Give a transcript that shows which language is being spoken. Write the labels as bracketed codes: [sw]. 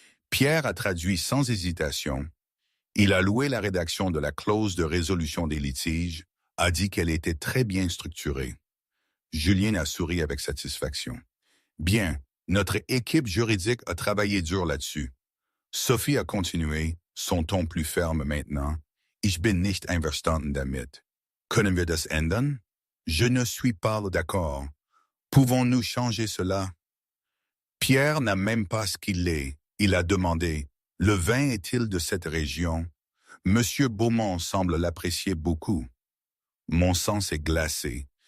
[fr] Pierre a traduit sans hésitation. Il a loué la rédaction de la clause de résolution des litiges, a dit qu'elle était très bien structurée. Julien a souri avec satisfaction. Bien, notre équipe juridique a travaillé dur là-dessus. Sophie a continué, son ton plus ferme maintenant. [de] Ich bin nicht einverstanden damit. Können wir das ändern? [fr] Je ne suis pas d'accord. Pouvons-nous changer cela? Pierre n'a même pas ce qu'il est. Il a demandé, le vin est-il de cette région? Monsieur Beaumont semble l'apprécier beaucoup. Mon sang s'est glacé.